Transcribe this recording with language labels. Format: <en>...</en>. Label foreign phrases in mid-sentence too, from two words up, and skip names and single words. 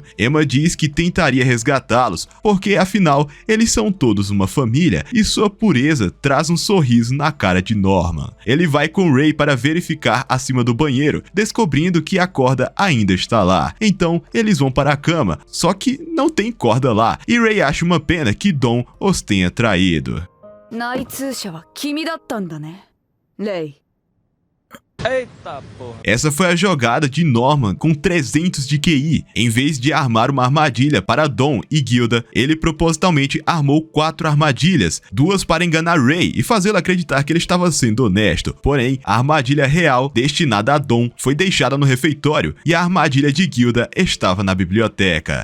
<pt>Emma diz que tentaria resgatá-los, porque afinal eles são todos uma família, e sua pureza traz um sorriso na cara de Norman. Ele vai com Ray para verificar acima do banheiro, descobrindo que a corda ainda está lá. Então eles vão para a cama, só que não tem corda lá, e Ray acha uma pena que Dawn os tenha traído.</pt> <ja>内通者は君だったんだね、レイ。</ja> <pt>Eita porra. Essa foi a jogada de Norman com 300 de QI. Em vez de armar uma armadilha para Dawn e Gilda, ele propositalmente armou 4 armadilhas, 2 para enganar Ray e fazê-lo acreditar que ele estava sendo honesto. Porém, a armadilha real destinada a Dawn foi deixada no refeitório e a armadilha de Gilda estava na biblioteca.</pt>